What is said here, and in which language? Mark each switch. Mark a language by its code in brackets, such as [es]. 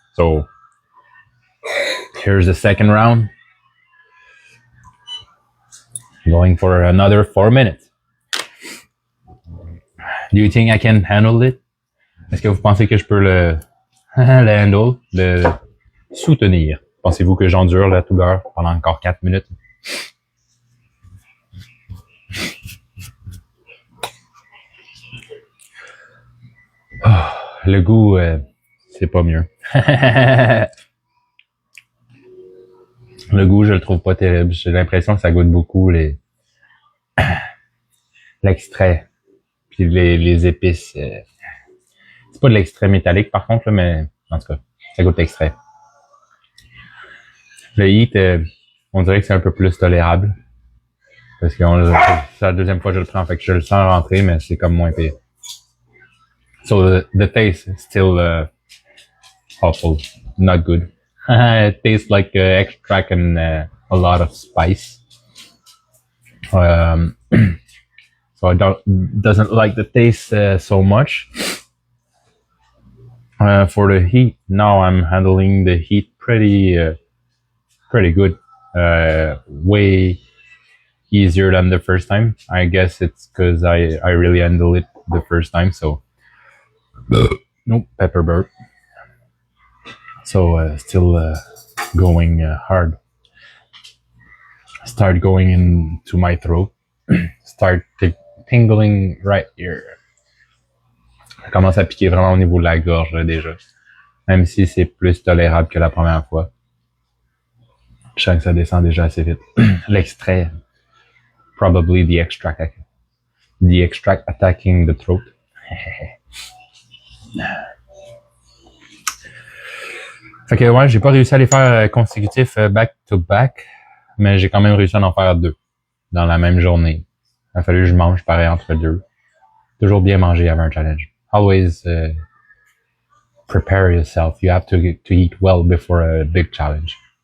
[en] So, here's the second round. Going for another 4 minutes. Do you think I can handle it? [fr] Est-ce que vous pensez que je peux le handle, le soutenir? Pensez-vous que j'endure la douleur pendant encore 4 minutes? Oh, le goût, c'est pas mieux. Le goût, je le trouve pas terrible. J'ai l'impression que ça goûte beaucoup l'extrait, puis les épices. C'est pas de l'extrait métallique par contre, là, mais en tout cas, ça goûte l'extrait. Le heat, on dirait que c'est un peu plus tolérable. Parce que c'est la deuxième fois que je le prends, fait que je le sens rentrer, mais c'est comme moins pire. [en] So the taste is still awful, not good. It tastes like extract and a lot of spice. So I doesn't like the taste so much. For the heat, now I'm handling the heat pretty good. Way easier than the first time. I guess it's because I really handled it the first time. So nope, pepper burp. So still going hard. Start going into my throat. Start tingling right here. [fr] Ça commence à piquer vraiment au niveau de la gorge là, déjà. Même si c'est plus tolérable que la première fois. Je sens que ça descend déjà assez vite. L'extrait. [en] Probably the extract. The extract attacking the throat. [fr] Fait que ouais, j'ai pas réussi à les faire consécutifs back to back, mais j'ai quand même réussi à en faire 2 dans la même journée. Il a fallu que je mange pareil entre 2. Toujours bien manger avant un challenge. [en] Always prepare yourself. You have to eat well before a big challenge.